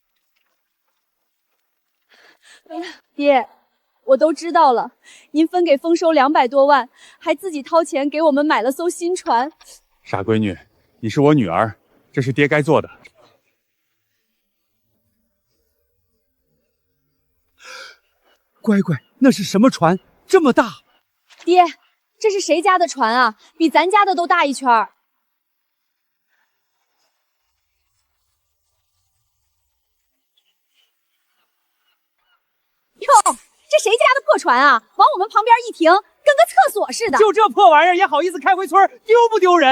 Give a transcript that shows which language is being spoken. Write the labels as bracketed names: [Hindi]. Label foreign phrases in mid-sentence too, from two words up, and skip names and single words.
[Chinese] 爹，我都知道了，您分給豐收200多萬，還自己掏錢給我們買了艘新船。傻閨女，你是我女兒，這是爹該做的。乖乖，那是什麼船？這麼大？爹，這是誰家的船啊？比咱家的都大一圈兒。喲，這誰家的破船啊？往我們旁邊一停，跟個廁所似的。就這破玩意兒也好意思開回村，丟不丟人？